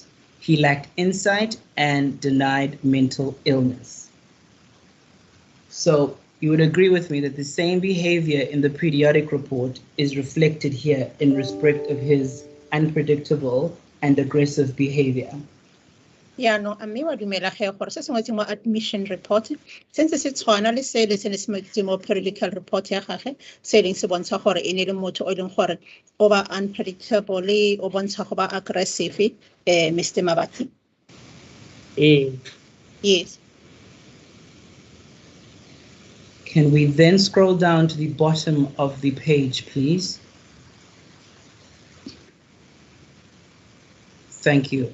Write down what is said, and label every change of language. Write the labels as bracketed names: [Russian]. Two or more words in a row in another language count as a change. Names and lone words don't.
[English] He lacked insight and denied mental illness. So you would agree with me that the same behavior in the periodic report is reflected here in respect of his unpredictable and aggressive behavior. Yeah, no, [Tswana] mme wa dumela ge gore se sengwe mo [English] admission report since [Tswana] se tshwana le se le se mo [English] periodical report [Tswana] ya gage se leng se bontsha gore e ne le motho o leng gore o ba unpredictable le o bontsha go ba aggressive Mr. Mabati. [English] Yes. Can we then scroll down to the bottom of the page, please? Thank you.